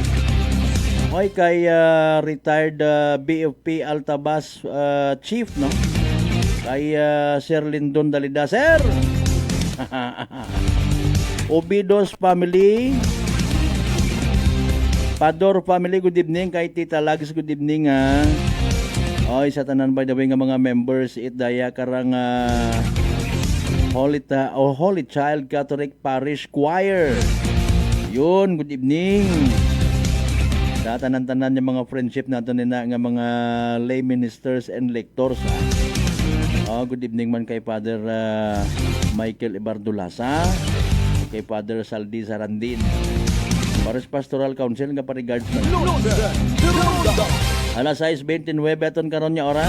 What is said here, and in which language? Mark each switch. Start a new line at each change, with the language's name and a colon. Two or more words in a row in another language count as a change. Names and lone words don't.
Hiligaynon: Hoy kay retired BFP Altabas chief no. Kay Sir Lindon Dalida sir. Obidos family. Pador family,
English: good evening.
Hiligaynon: Kay Tita Lagis,
English: good evening
Hiligaynon: ha. Oy, sa tanan
English: by the way
Hiligaynon: nga mga members, itdaya karang Holy Child Catholic Parish Choir.
English: Yun, good evening.
Hiligaynon: Sa tanan-tanan yung mga friendship natin na nga mga
English: lay ministers and lectors
Hiligaynon: ha.
English: Good evening
Hiligaynon: man kay Father Michael Ibardulasa, kay Father Saldi Sarandin. Paris Pastoral Council nga pa-regards man. Alas 6:29 aton karon nya oras.